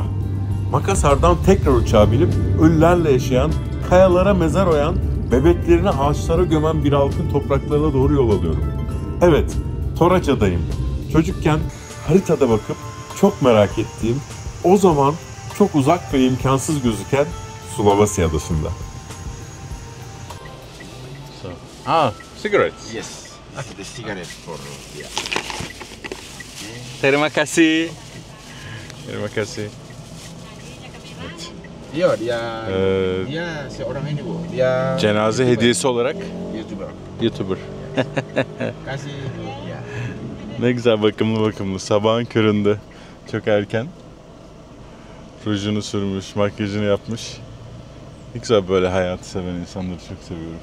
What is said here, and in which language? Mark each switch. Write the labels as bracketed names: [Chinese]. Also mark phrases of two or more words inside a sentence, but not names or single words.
[Turkish] Makassar'dan tekrar uçağa binip ölülerle yaşayan, kayalara mezar oyan, bebeklerini ağaçlara gömen bir halkın topraklarına doğru yol alıyorum. Evet, Toraja'dayım. Çocukken haritada bakıp çok merak ettiğim, o zaman çok uzak ve imkansız gözüken Sulawesi adasında. [English] Cigarettes. Yes, the cigarette for yeah. [Indonesian] Terima kasih. Terima kasih. Iya, dia seorang ini bu, dia [Turkish] Cenaze hediyesi olarak [Indonesian] YouTuber. Kasih. Ya. [Turkish] Ne güzel, bakımlı. Sabahın köründe çok erken. Rujunu sürmüş, makyajını yapmış. Ne güzel, böyle hayatı seven insanları çok seviyorum.